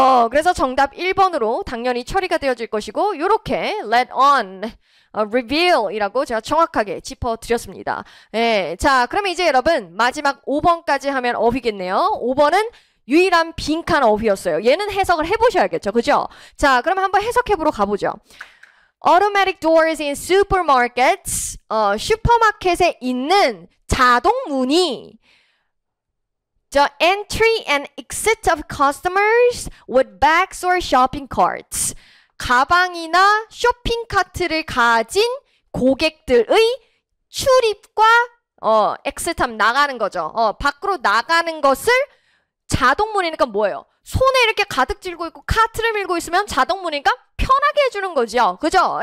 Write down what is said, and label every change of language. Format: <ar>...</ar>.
<ko>그래서 정답 1번으로 당연히 처리가 되어질 것이고 요렇게 let on, reveal 이라고 제가 정확하게 짚어드렸습니다. 네, 자, 그러면 이제 여러분 마지막 5번까지 하면 어휘겠네요. 5번은 유일한 빈칸 어휘였어요. 얘는 해석을 해보셔야겠죠. 그죠? 자, 그럼 한번 해석해보러 가보죠.</ko> <en>Automatic doors in supermarkets,</en> <ko>슈퍼마켓에 있는 자동 문이</ko> <en>The entry and exit of customers with bags or shopping carts.</en> <ko>가방이나 쇼핑카트를 가진 고객들의 출입과 exit하면 나가는 거죠. 밖으로 나가는 것을 자동문이니까 뭐예요? 손에 이렇게 가득 쥐고 있고 카트를 밀고 있으면 자동문이니까 편하게 해주는 거죠. 그죠?</ko>